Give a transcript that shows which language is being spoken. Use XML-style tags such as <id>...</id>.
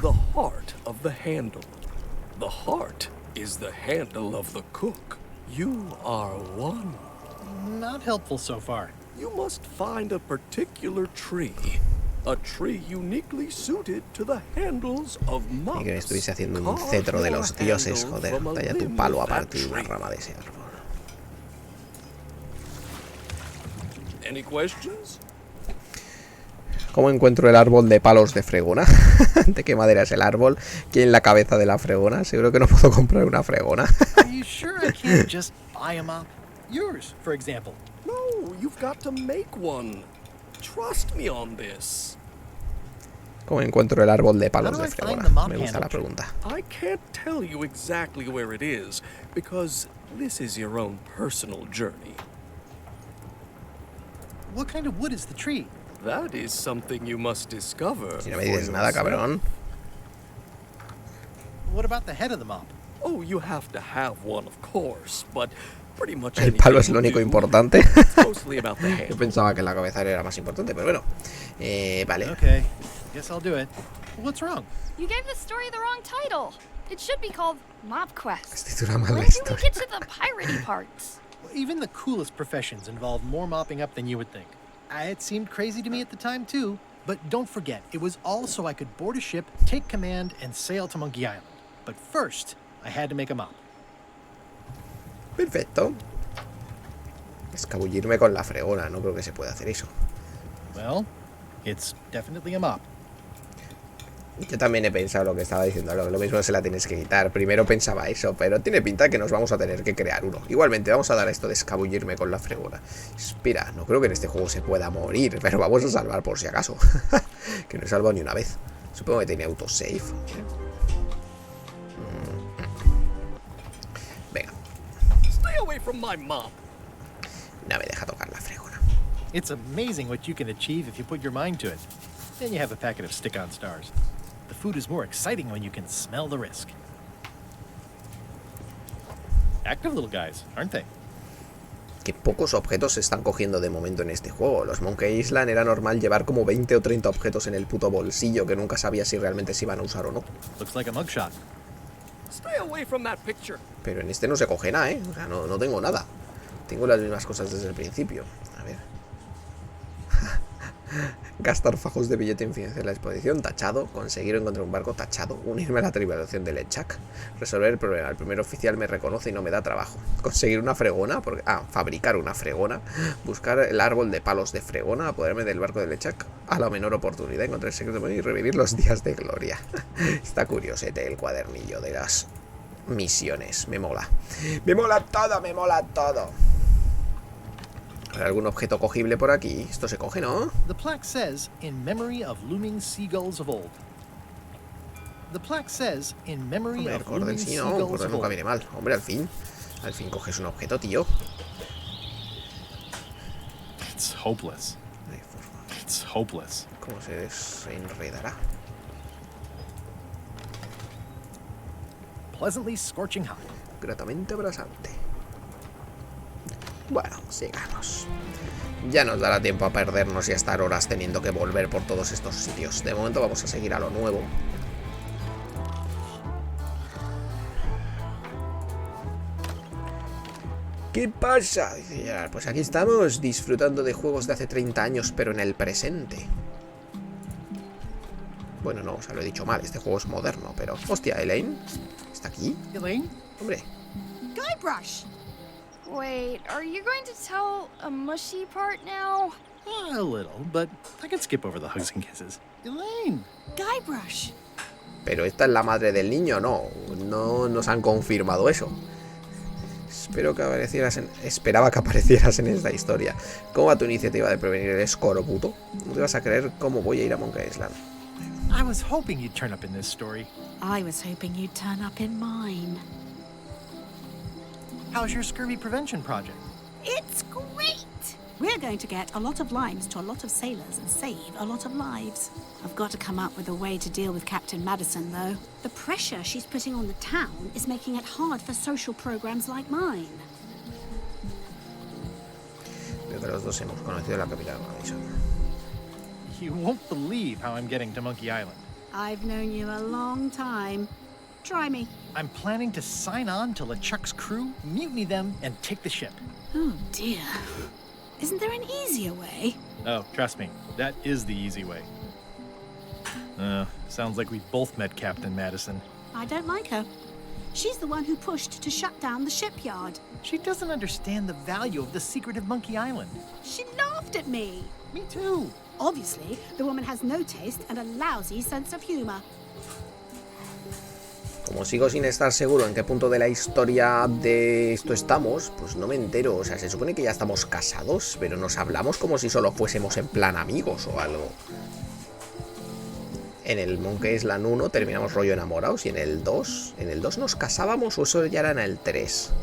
<en>The heart of the handle. The heart is the handle of the cook. You are one. Not helpful so far. You must find a particular tree. A tree uniquely suited to the handles of mops.</en> <es>Y que me estuviese haciendo un cetro de los dioses, joder. Talla tu palo a partir de una rama de ese árbol.</es> <en>Any questions?</en> <es>¿Cómo encuentro el árbol de palos de fregona? ¿De qué madera es el árbol? ¿Quién la cabeza de la fregona? Seguro que no puedo comprar una fregona.</es> <en>Are you sure I can't just buy a mop? Yours, for example. No, you've got to make one. Trust me on this.</en> <es>¿Cómo encuentro el árbol de palos de fregona? Me gusta la pregunta.</es> <en>I can't tell you exactly where it is, because this is your own personal journey. What kind of wood is the tree? That is something you must discover.</en> <es>Si no me dices nada, cabrón.</es> <en>What about the head of the mop? Oh, you have to have one, of course, but pretty much</en> <es>el palo es lo único importante.</es> <en>mostly about the head.</en> <es>Yo pensaba que la cabeza era más importante, pero bueno. Vale.</es> <en>Okay, guess I'll do it. What's wrong? You gave the story the wrong title. It should be called Mop Quest.</en> <es>Titula mal la</es> <en>When do we</en> <es>historia.</es> <en>get to the piratey parts? Even the coolest professions involve more mopping up than you would think. It seemed crazy to me at the time too, but don't forget, it was all so I could board a ship, take command, and sail to Monkey Island. But first, I had to make a mop.</en> <es>Perfecto. Escabullirme con la fregona, no creo que se pueda hacer eso.</es> <en>Well, it's definitely a mop.</en> <es>Yo también he pensado lo que estaba diciendo, lo mismo se la tienes que quitar. Primero pensaba eso, pero tiene pinta que nos vamos a tener que crear uno. Igualmente, vamos a dar esto de escabullirme con la fregona. Espera, no creo que en este juego se pueda morir, pero vamos a salvar por si acaso. Que no he salvado ni una vez. Supongo que tiene autosave. Venga.</es> <en>Stay away from my mop.</en> <es>No me deja tocar la fregona.</es> <en>It's amazing what you can achieve if you put your mind to it. Then you have a packet of stick-on stars. The food is more exciting when you can smell the risk. Active little guys, aren't they?</en> <es>Que pocos objetos se están cogiendo de momento en este juego. Los Monkey Island era normal llevar como 20 o 30 objetos en el puto bolsillo que nunca sabía si realmente se iban a usar o no.</es> <en>Looks like a mugshot. Stay away from that picture.</en> <es>Pero en este no se coge nada, O sea, no tengo nada. Tengo las mismas cosas desde el principio. A ver. Gastar fajos de billete en financiar la exposición, tachado. Conseguir encontrar un barco, tachado. Unirme a la tripulación del Lechak. Resolver el problema. El primer oficial me reconoce y no me da trabajo. Conseguir una fregona, porque fabricar una fregona. Buscar el árbol de palos de fregona. Apoderarme del barco del Lechak a la menor oportunidad. Encontrar el secreto y revivir los días de gloria. Está curiosete el cuadernillo de las misiones. Me mola. Me mola todo, me mola todo. ¿Hay algún objeto cogible por aquí? Esto se coge, ¿no?</es> <en>The plaque says, in memory of looming seagulls of old. The plaque says, in memory of looming seagulls of</en> <es>nunca</es> <en>old.</en> <es>viene mal. Hombre, al fin coges un objeto, tío.</es> <en>It's hopeless. It's hopeless.</en> <es>¿Cómo se desenredará?</es> <en>Pleasantly scorching hot.</en> <es>Gratamente abrasante. Bueno, sigamos. Ya nos dará tiempo a perdernos y a estar horas teniendo que volver por todos estos sitios. De momento vamos a seguir a lo nuevo. ¿Qué pasa? Dice Gerard, pues aquí estamos disfrutando de juegos de hace 30 años, pero en el presente. Bueno, no, o sea, lo he dicho mal, este juego es moderno, pero... Hostia, Elaine, ¿está aquí?</es> <en>Elaine?</en> <es>Hombre.</es> <en>Guybrush! Wait, are you going to tell a mushy part now? A little, but I can skip over the hugs and kisses. Elaine! Guybrush!</en> <es>Pero esta es la madre del niño, no. No nos han confirmado eso. Esperaba que aparecieras en esta historia. ¿Cómo va tu iniciativa de prevenir el escorbuto? No te vas a creer cómo voy a ir a Meleé Island.</es> <en>I was hoping you'd turn up in this story. I was hoping you'd turn up in mine. How's your scurvy prevention project? It's great! We're going to get a lot of limes to a lot of sailors and save a lot of lives. I've got to come up with a way to deal with Captain Madison, though. The pressure she's putting on the town is making it hard for social programs like mine.</en> <es>Creo que los dos hemos conocido a la capitana Madison.</es> <en>You won't believe how I'm getting to Monkey Island. I've known you a long time. Try me. I'm planning to sign on to LeChuck's crew, mutiny them, and take the ship. Oh, dear. Isn't there an easier way? Oh, trust me, that is the easy way. Sounds like we both met Captain Madison. I don't like her. She's the one who pushed to shut down the shipyard. She doesn't understand the value of the secret of Monkey Island. She laughed at me. Me too. Obviously, the woman has no taste and a lousy sense of humor.</en> <es>Como sigo sin estar seguro en qué punto de la historia de esto estamos, pues no me entero. O sea, se supone que ya estamos casados, pero nos hablamos como si solo fuésemos en plan amigos o algo. En el Monkey Island 1 terminamos rollo enamorados y en el 2 nos casábamos o eso ya era en el 3.</es>